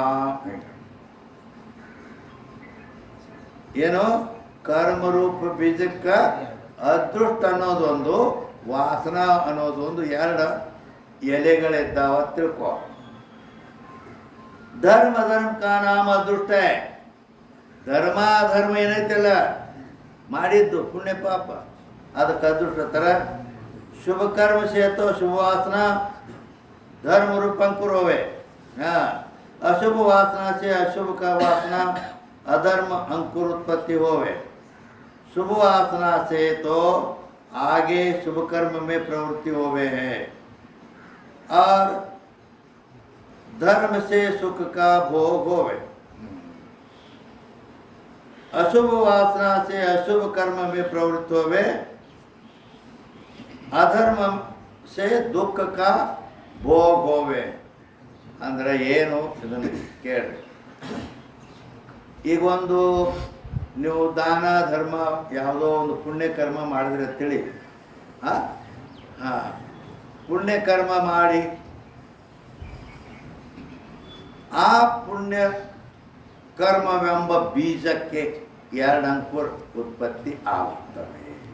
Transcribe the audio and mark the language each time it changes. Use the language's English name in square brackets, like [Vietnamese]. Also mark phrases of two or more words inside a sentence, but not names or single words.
[Kannada] ಏನು ಕರ್ಮರೂಪ ಬೀಜಕ್ಕೆ ಅದೃಷ್ಟ ಅನ್ನೋದೊಂದು, ವಾಸನಾ ಅನ್ನೋದೊಂದು 2 ಎಲೆಗಳಿದ್ದಾವ ತಿಳ್ಕೊ. [Hindi] धर्म का नाम अदृष्ट. [Kannada] ಧರ್ಮ ಏನೈತಲ್ಲ ಮಾಡಿದ್ದು ಪುಣ್ಯ ಪಾಪ, ಅದಕ್ಕೆ ಅದೃಷ್ಟ ಥರ. [Hindi] शुभ कर्म सेतो शुभ वासना धर्म रूप अंकुर होवे. अशुभ वासना से अशुभ का वासना अधर्म अंकुर उत्पत्ति होवे. शुभ वासना से तो आगे शुभ कर्म में प्रवृत्ति होवे है, और धर्म से सुख का भोग होवे. अशुभ वासना से अशुभ कर्म में प्रवृत्त होवे, अधर्म से दुख का भोग होवे. [Kannada] ಅಂದರೆ ಏನು ಇದನ್ನು ಕೇಳಿ. ಈಗ ಒಂದು ನೀವು ದಾನ ಧರ್ಮ ಯಾವುದೋ ಒಂದು ಪುಣ್ಯ ಕರ್ಮ ಮಾಡಿದ್ರೆ ತಿಳಿ. ಪುಣ್ಯ ಕರ್ಮ ಮಾಡಿ ಆ ಪುಣ್ಯ ಕರ್ಮವೆಂಬ ಬೀಜಕ್ಕೆ 2 ಅಂಕುರ ಉತ್ಪತ್ತಿ ಆಗುತ್ತವೆ.